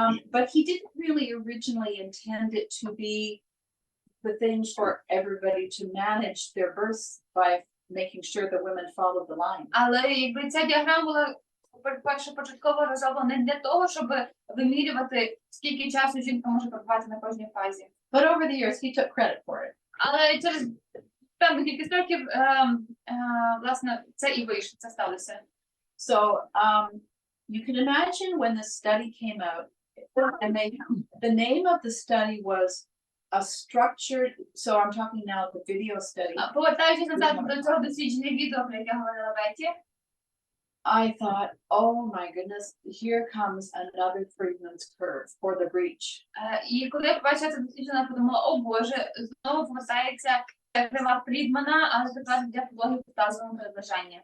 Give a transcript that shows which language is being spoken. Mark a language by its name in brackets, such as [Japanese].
[English] But he didn't really originally intend it to be the thing for everybody to manage their births by making sure the women followed the line. [Ukrainian] Але якби ця діаграма була початково розроблена не для того, щоб вимірювати, скільки часу жінка може перебувати на кожній фазі. [English] But over the years, he took credit for it. [Ukrainian] Але через певну кількість років, власне, це і вийшло, це сталося. [English] So you can imagine when the study came out, and the name of the study was a structured, so I'm talking now the video study. [Ukrainian] Повертаючись назад до цього дослідження відео, про яке говорила Беті. [English] I thought, oh my goodness, here comes another Friedman's curve for the breech. [Ukrainian] І коли я побачила це дослідження, я подумала, о Боже, знову повертається ця крива Фрідмана, але тепер для пологів в тазовому передлежанні.